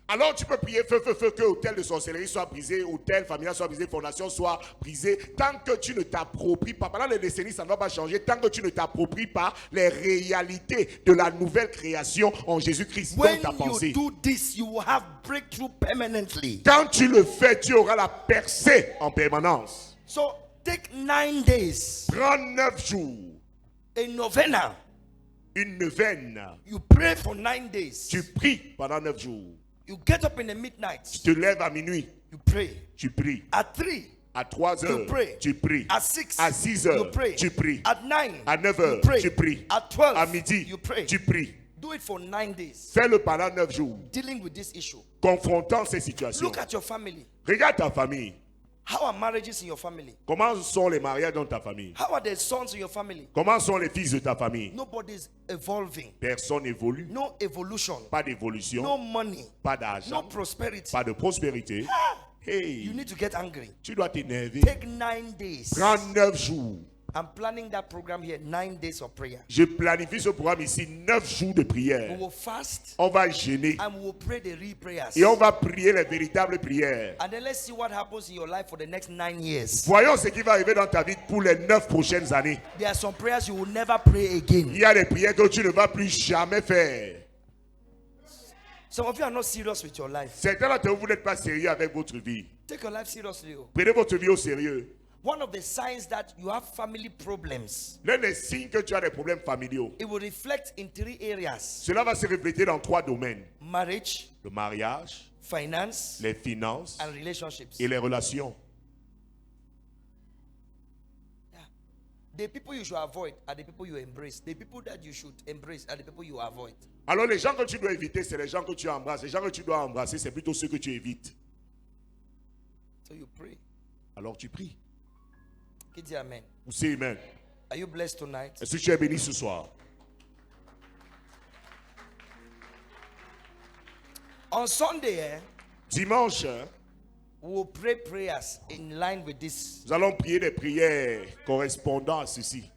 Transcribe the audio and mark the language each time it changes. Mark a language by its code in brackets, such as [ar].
[fr] alors tu peux prier feu, feu, feu, que hôtel de sorcellerie soit brisé, hôtel familial soit brisé, fondation soit brisée. Tant que tu ne t'appropries pas, pendant les décennies, ça ne va pas changer. Tant que tu ne t'appropries pas les réalités de la nouvelle création en Jésus-Christ dans [en] When [fr] ta pensée. [en] you do this, you will have breakthrough permanently. [fr] Quand tu le fais, tu auras la percée en permanence. [en] So take 9 days, [fr] Prends 9 jours, [en] a novena. [fr] une neuvaine. [en] You pray for 9 days. [fr] Tu pries pendant 9 jours. [en] You get up in the midnight. [fr] Tu te lèves à minuit. [en] You pray. [fr] Tu pries. [en] At 3, [fr] À 3 heures, [en] you pray. [fr] tu pries. [en] At 6, [fr] À 6 [en] you [fr] heures, [en] pray. [fr] tu pries. [en] At 9, [fr] À 9 [en] you [fr] heures, [en] pray. [fr] tu pries. [en] At 12, [fr] À midi, [en] you pray. [fr] tu pries. [en] Do it for 9 days. [fr] Fais-le pendant 9 jours, [en] Dealing with this issue. [fr] confrontant ces situations. [en] Look at your family. [fr] Regarde ta famille. [en] How are marriages in your family? [fr] Comment sont les mariages dans ta famille? [en] How are the sons in your family? [fr] Comment sont les fils de ta famille? [en] Nobody's evolving. [fr] Personne n'évolue. [en] No evolution. [fr] Pas d'évolution. [en] No money. [fr] Pas [en] No [fr] d'argent. [en] prosperity. [fr] Pas de prospérité. [en] You Hey, need to get angry. [fr] tu dois t'énerver. [en] Take 9 days. [fr] Prends 9 jours. [en] I'm planning that program here, 9 days of prayer. [fr] Je planifie ce programme ici, 9 jours de [en] We [fr] prière. [en] will fast [fr] On va gêner [en] and we will pray the real prayers. [fr] et on va prier les véritables prières. [en] And then let's see what happens in your life for the next 9 years. [fr] Voyons ce qui va arriver dans ta vie pour les 9 prochaines années. [en] There are some prayers you will never pray [fr] Il [en] again. [fr] y a des prières que tu ne vas plus jamais faire. [en] Some of you are not serious with your life. [fr] Certains d'entre vous, vous n'êtes pas sérieux avec votre vie. [en] Take your life seriously. [fr] Prenez votre vie au sérieux. [en] One of the signs that you have family problems, [fr] L'un des signes que tu as des problèmes familiaux, [en] it will reflect in 3 areas: [fr] cela va se refléter dans 3 domaines. [en] marriage, [fr] Le mariage, [en] finance, [fr] les finances [en] and relationships. [fr] et les relations. [en] The people you should avoid are the people you embrace. The people that you should embrace are the people you avoid. [fr] Alors les gens que tu dois éviter, c'est les gens que tu embrasses. Les gens que tu dois embrasser, c'est plutôt ceux que tu évites. [en] So you pray. [fr] Alors tu pries. Qui dit amen? Vous savez, amen. [en] Are you blessed tonight? [fr] Est-ce que tu es béni ce soir? [en] On Sunday, [fr] Dimanche, [en] we'll pray prayers in line with this. [fr] nous allons prier des prières correspondant à ceci.